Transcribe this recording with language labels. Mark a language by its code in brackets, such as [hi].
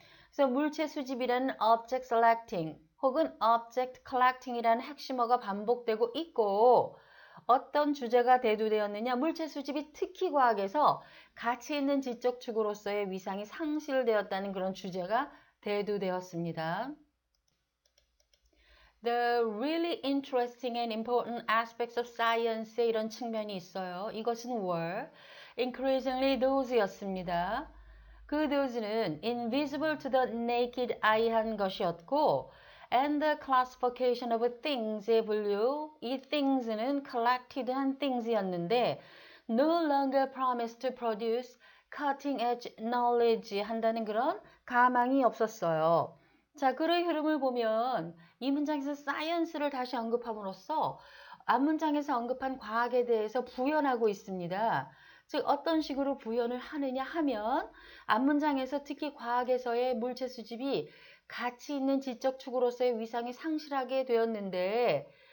[ko] 그래서 물체 수집이라는 object selecting 혹은 object collecting이라는 핵심어가 반복되고 있고 어떤 주제가 대두되었느냐? 물체 수집이 특히 과학에서 가치 있는 지적 축으로서의 위상이 상실되었다는 그런 주제가 대두되었습니다. [en] The really interesting and important aspects of science의 [ko] 이런 측면이 있어요. [en] 이것은 were increasingly those였습니다. 그 those는 invisible to the naked eye 한 것이었고 and the classification of things의 분류, 이 things는 collected 한 things였는데 no longer promise to produce cutting edge knowledge [ko] 한다는 그런 가망이 없었어요. 자, 글의 흐름을 보면 이 문장에서 science를 다시 언급함으로써 앞문장에서 언급한 과학에 대해서 부연하고 있습니다. 즉 어떤 식으로 부연을 하느냐 하면 앞문장에서 특히 과학에서의 물체 수집이 가치 있는 지적 축으로서의 위상이 상실하게 되었는데